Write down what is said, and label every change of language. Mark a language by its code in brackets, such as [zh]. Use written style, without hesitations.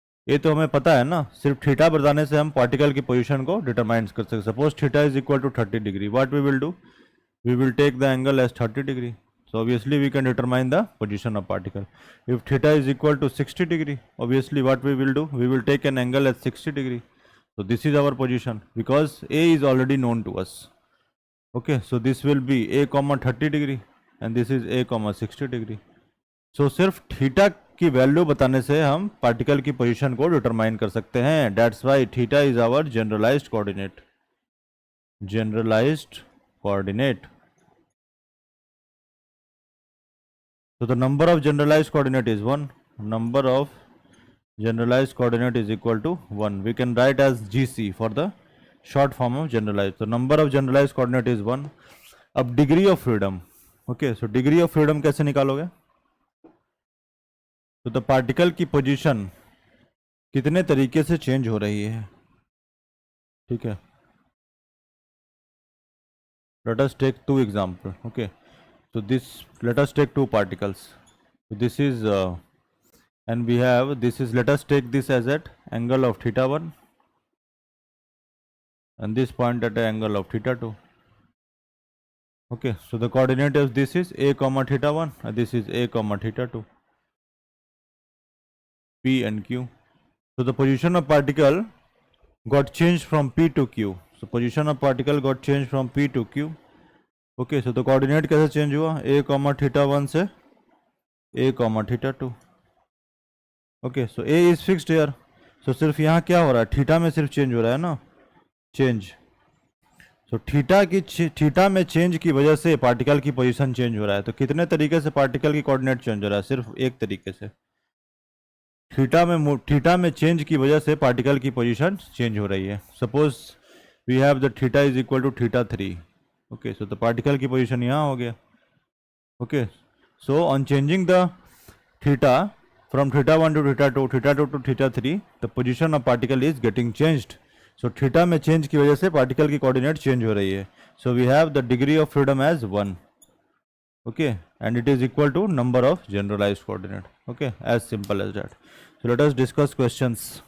[hi] ये तो हमें पता है ना, सिर्फ थीटा बताने से हम पार्टिकल की पोजीशन को डिटरमाइन कर सकते हैं। [en] Suppose theta is equal to 30 degree, what we will do, we will take the angle as 30 degree. So obviously we can determine the position of particle. If theta is equal to 60 degree, obviously what we will do, we will take an angle at 60 degree. So this is our position because A is already known to us. Okay, so this will be A comma 30 degree and this is A comma 60 degree. [hi] So सिर्फ theta की value बताने से हम particle की position को determine कर सकते हैं. [en] That's why theta is our generalized coordinate. Generalized coordinate. So the number of generalized coordinate is 1. Number of generalized coordinate is equal to 1. We can write as GC for the short form of generalized. So number of generalized coordinate is 1. अब degree of freedom. [hi] Okay, so degree of freedom कैसे निकालोगे? तो the particle की position कितने तरीके से change हो रही है, ठीक है. [en] Let us take two examples. Okay, so this, let us take two particles. So this is and we have this is, let us take this as at angle of theta 1 and this point at an angle of theta 2. Okay, so the coordinate of this is A comma theta 1 and this is A comma theta 2, P and Q. So the position of particle got changed from P to Q. So position of particle got changed from P to Q. Okay, so the coordinate कैसे change हुआ, A comma theta 1 से A comma theta 2. Okay, so A is fixed here. [hi] So सिर्फ यहाँ क्या हो रहा है, theta में सिर्फ चेंज हो रहा है ना, चेंज. तो थीटा में चेंज की वजह से पार्टिकल की पोजीशन चेंज हो रहा है. तो कितने तरीके से पार्टिकल की कोऑर्डिनेट चेंज हो रहा है, सिर्फ एक तरीके से. थीटा में चेंज की वजह से पार्टिकल की पोजीशन चेंज हो रही है. [en] Suppose we have the theta is equal to theta 3. Okay, so the particle की position यहाँ हो गया. Okay, so on changing the theta from theta 1 to theta 2, theta 2 to theta 3, the position of particle is getting changed. [hi] So theta में change की वजह से particle की coordinate change हो रही है. [en] So we have the degree of freedom as 1. Okay, and it is equal to number of generalized coordinate. Okay, as simple as that. So let us discuss questions.